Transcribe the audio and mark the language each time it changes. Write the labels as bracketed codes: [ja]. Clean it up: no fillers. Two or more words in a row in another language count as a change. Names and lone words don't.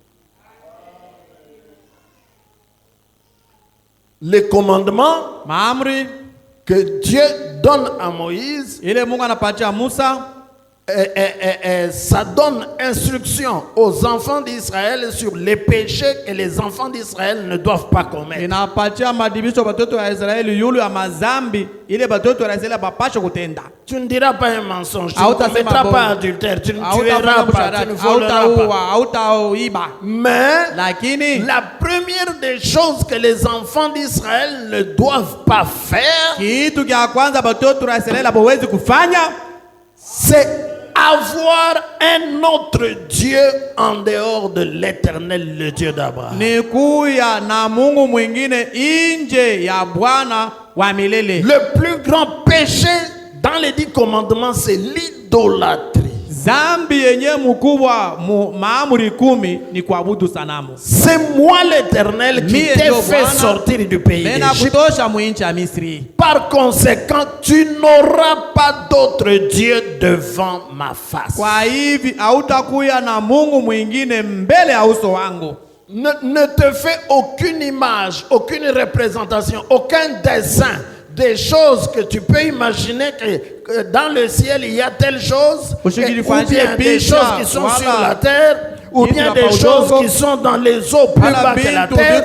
[fr] Les commandements [sw] Maamri [fr] que Dieu donne à Moïse, [sw] ile Mungu anapatia Musa, [fr] ça donne instruction aux enfants d'Israël sur les péchés que les enfants d'Israël ne doivent pas commettre. [sw] inapatia madibisho batoto wa Israeli yulu ya mazambi ile batoto wa Israeli bapasha kutenda. [fr] Tu ne diras pas un mensonge, tu ne commettras pas adultère, tu ne tueras pas, tu ne voleras pas. [sw] Hautaiba. [fr] Mais [sw] Lakini [fr] la première des choses que les enfants d'Israël ne doivent pas faire, [sw] kitu kya kwanza batoto wa Israeli hawezi kufanya, [fr] c'est avoir un autre Dieu en dehors de l'Éternel, le Dieu d'Abraham. [sw] ni kuya na Mungu mwingine nje ya Bwana wa milele. [fr] Le plus grand péché dans les 10 commandements, c'est l'idolâtrie. [sw] Zambi yenye mkubwa maamuri 10 ni kuabudu sanamu. [fr] C'est moi l'Éternel qui t'ai fait sortir du pays d'Égypte. Par conséquent, tu n'auras pas d'autre Dieu devant ma face. [sw] Kwa hivi hautakuya na Mungu mwingine mbele ya uso wangu. [fr] Ne te fais aucune image, aucune représentation, aucun dessin des choses que tu peux imaginer que dans le ciel il y a telle chose, ou bien des choses qui sont sur la terre, ou bien des choses qui sont dans les eaux plus bas que la terre.